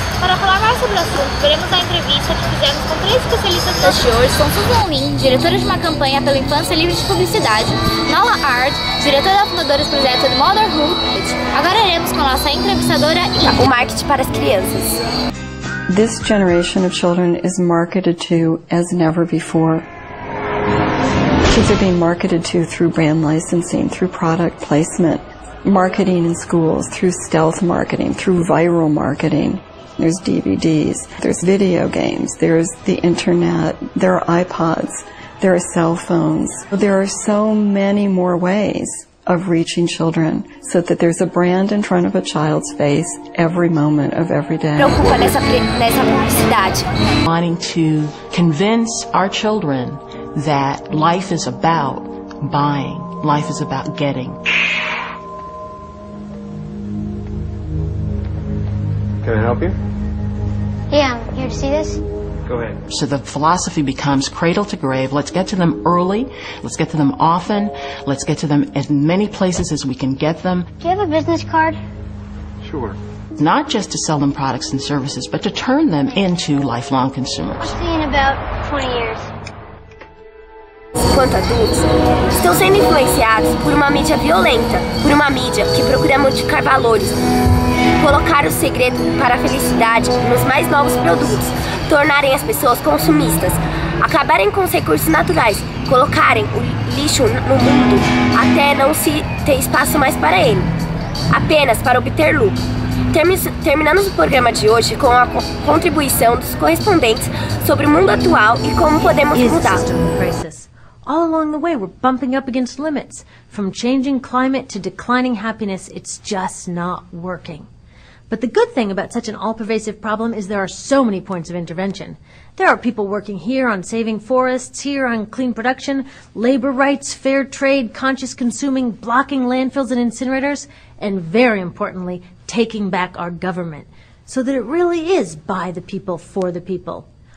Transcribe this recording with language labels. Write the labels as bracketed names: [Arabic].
[Portuguese] Para falar mais sobre o assunto, veremos a entrevista que fizemos com 3 especialistas das de hoje. São Susan Lin, diretora de uma campanha pela infância livre de publicidade, Nala Ard, diretora e fundadora do projeto The Motherhood. Agora iremos com a nossa entrevistadora o marketing para as crianças. [English] This generation of children is marketed to as never before. Kids are being marketed to through brand licensing, through product placement, marketing in schools, through stealth marketing, through viral marketing. There's DVDs, there's video games, there's the internet, there are iPods, there are cell phones. There are so many more ways of reaching children so that there's a brand in front of a child's face every moment of every day. [Portuguese] Preocupa nessa publicidade. [English] Wanting to convince our children that life is about buying, life is about getting. Can I help you? Yeah, here to see this? Go ahead. So the philosophy becomes cradle to grave. Let's get to them early. Let's get to them often. Let's get to them as many places as we can get them. Do you have a business card? Sure. Not just to sell them products and services, but to turn them into lifelong consumers. I'll see you in about 20 years. [Portuguese] Quanto adultos, estão sendo influenciados por uma mídia violenta, por uma mídia que procura modificar valores, colocar o segredo para a felicidade nos mais novos produtos, tornarem as pessoas consumistas, acabarem com os recursos naturais, colocarem o lixo no mundo até não se ter espaço mais para ele, apenas para obter lucro. Terminamos o programa de hoje com a contribuição dos correspondentes sobre o mundo atual e como podemos mudar. [English] All along the way, we're bumping up against limits. From changing climate to declining happiness, it's just not working. But the good thing about such an all-pervasive problem is there are so many points of intervention. There are people working here on saving forests, here on clean production, labor rights, fair trade, conscious consuming, blocking landfills and incinerators, and very importantly, taking back our government, so that it really is by the people, for the people.